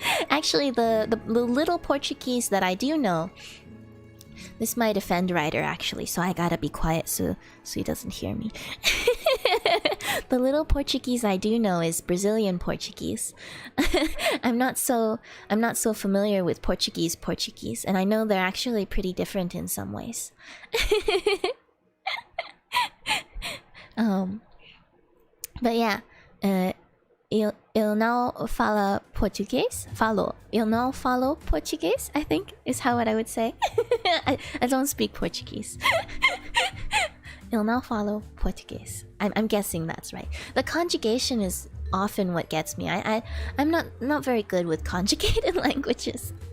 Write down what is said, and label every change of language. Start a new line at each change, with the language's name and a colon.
English: Actually, the little Portuguese that I do know, this might offend Ryder actually, so I gotta be quiet so he doesn't hear me. The little Portuguese I do know is Brazilian Portuguese. I'm not so familiar with Portuguese, and I know they're actually pretty different in some ways. But yeah,
Portuguese: ele não fala português? Ele não fala português,
English: I think, is how what I would say. I don't speak Portuguese.
Portuguese: Ele não fala português.
English: I'm guessing that's right. The conjugation is often what gets me. I'm not very good with conjugated languages.